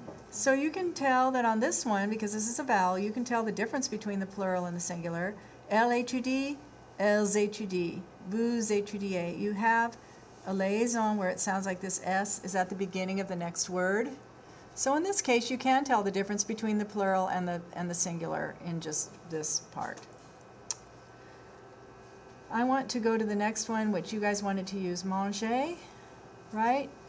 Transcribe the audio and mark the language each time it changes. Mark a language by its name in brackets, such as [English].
[English] So you can tell that on this one, because this is a vowel, you can tell the difference between the plural and the singular. [French] Elle étudie, elles étudient. Vous étudiez. [English] You have a liaison where it sounds like this S is at the beginning of the next word. So in this case, you can tell the difference between the plural and the singular in just this part. I want to go to the next one, which you guys wanted to use manger, right?